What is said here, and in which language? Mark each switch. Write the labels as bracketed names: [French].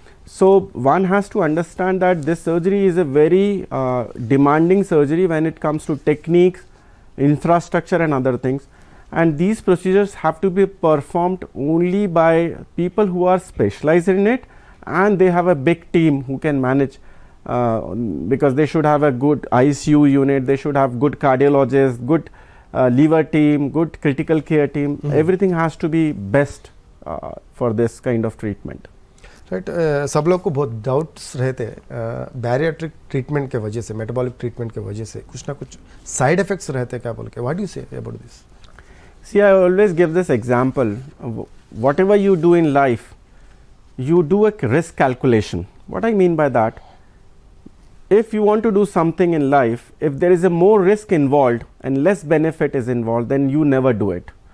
[English] So one has to understand that this surgery is a very demanding surgery when it comes to techniques, infrastructure and other things, and these procedures have to be performed only by people who are specialized in it, and they have a big team who can manage, because they should have a good ICU unit, they should have good cardiologists, good liver team, good critical care team. Everything has to be best for this kind of treatment. [Hindi] Right सब लोग को बहुत doubts रहते हैं bariatric treatment के वजह से, metabolic treatment के वजह से कुछ ना कुछ साइड इफेक्ट्स रहते हैं क्या बोल के, [English] What do you say about this? See, I always give this example. Whatever you do in life, you do a risk calculation. What I mean by that, if you want to do something in life, if there is a more risk involved and less benefit is involved, then you never do it.